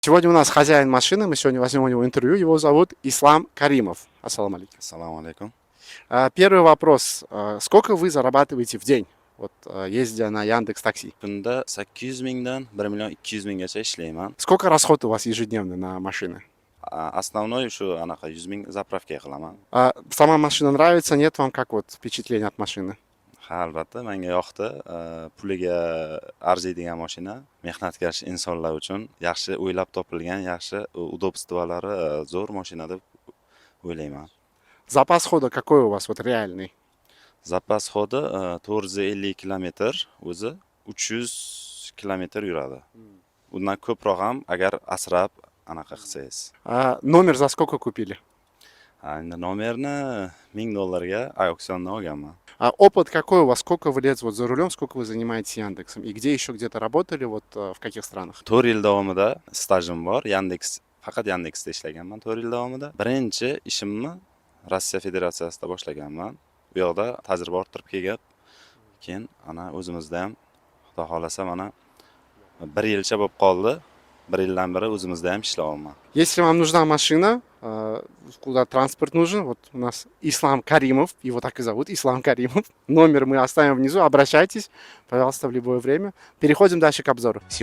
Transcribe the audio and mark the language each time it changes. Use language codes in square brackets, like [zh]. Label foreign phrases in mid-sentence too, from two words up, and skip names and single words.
[ru] Сегодня у нас хозяин машины, мы сегодня возьмем у него интервью, его зовут Ислам Каримов. [ar] السلام عليكم. السلام عليكم. [ru] Первый вопрос. Сколько вы зарабатываете в день, вот, ездя на Яндекс Такси? [uz] Kunda 800 mingdan 1 million 200 minggacha ishlayman. [ru] Сколько расход у вас ежедневно на машины? [uz] Основной shu anaqa 100 ming zapravka qilaman. [ru] Сама машина нравится, нет вам как вот впечатление от машины? [uz] Ha, albatta menga yoqdi. Puliga arziydigan mashina, mehnatkash insonlar uchun yaxshi o'ylab topilgan, yaxshi udobstvolari zo'r mashina deb o'ylayman. [ru] Запас хода какой у вас вот реальный? [uz] Zapas xodi 450 kilometr, o'zi 300 kilometr yuradi. Undan ko'proq ham agar asrab anaqa qilsangiz. [ru] Номер за сколько купили? [uz] Endi nomerni $1000 auksiondan olganman. [ru] Опыт какой у вас? Сколько вы лет вот за рулем, сколько вы занимаетесь Яндексом? И где еще где-то работали, вот в каких странах? [uz] 4 yil davomida stajim bor. Faqat Yandexda ishlaganman 4 yil davomida. Birinchi ishimni Rossiya Federatsiyasida boshlaganman. Bu yoqda tajriba orttirib kelib, keyin ana o'zimizda ham Xudo xolasa mana 1 yilcha bo'lib qoldi. 1 yildan beri o'zimizda ham ishlayapman. [ru] Если вам нужна машина, куда транспорт нужен, вот у нас Ислам Каримов, его так и зовут, Ислам Каримов. Номер мы оставим внизу, обращайтесь, пожалуйста, в любое время. Переходим дальше к обзору.